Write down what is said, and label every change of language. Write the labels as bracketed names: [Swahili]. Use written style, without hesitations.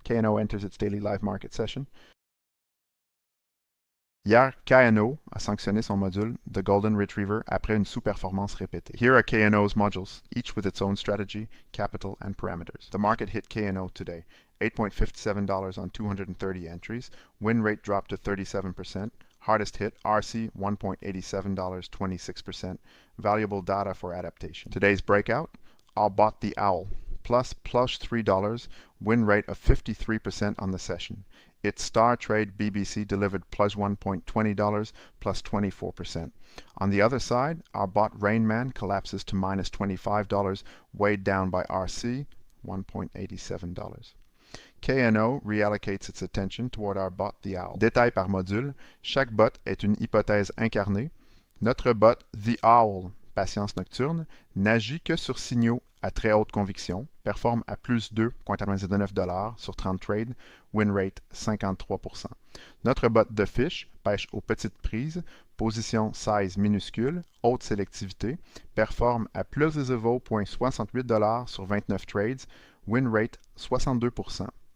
[English] KNO enters its daily live market session. [French] Hier, KNO a sanctionné son module The Golden Retriever après une sous-performance répétée. [English] Here are KNO's modules, each with its own strategy, capital, and parameters. The market hit KNO today, $8.57 on 230 entries. Win rate dropped to 37%. Hardest hit, RC, $1.87, 26%. Valuable data for adaptation. Today's breakout, I'll bought the owl, plus $3, win rate of 53% on the session. Its star trade BBC delivered plus $1.20, plus 24%. On the other side, our bot Rainman collapses to minus $25, weighed down by RC, $1.87. KNO reallocates its attention toward our bot The Owl. [French] Détail par module, chaque bot est une hypothèse incarnée. Notre bot The Owl, patience nocturne, n'agit que sur signaux à très haute conviction, performe à plus 2,99$ sur 30 trades, win rate 53%. Notre bot de fiche pêche aux petites prises, position size minuscule, haute sélectivité, performe à plus 0,68$ sur 29 trades, win rate 62%.